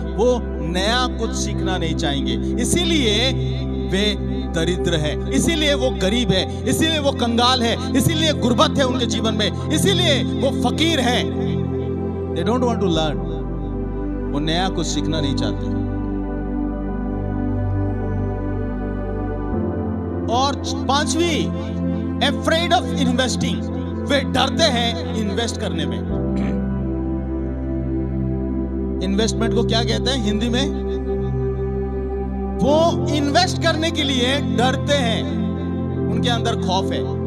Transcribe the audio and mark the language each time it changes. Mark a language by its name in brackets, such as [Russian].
[Hindi] वो नया कुछ सीखना नहीं चाहेंगे। इसीलिए वे दरिद्र है, इसीलिए वो गरीब है, इसीलिए वो कंगाल है, इसीलिए गुर्बत है उनके जीवन में, इसीलिए वो फकीर है। [English] They don't want to learn। [Hindi] वो नया कुछ सीखना नहीं चाहते। और पांचवी, [English] afraid of investing। [Hindi] वे डरते हैं इन्वेस्ट करने में। इन्वेस्टमेंट को क्या कहते हैं हिंदी में? वो इन्वेस्ट करने के लिए डरते हैं, उनके अंदर खौफ है।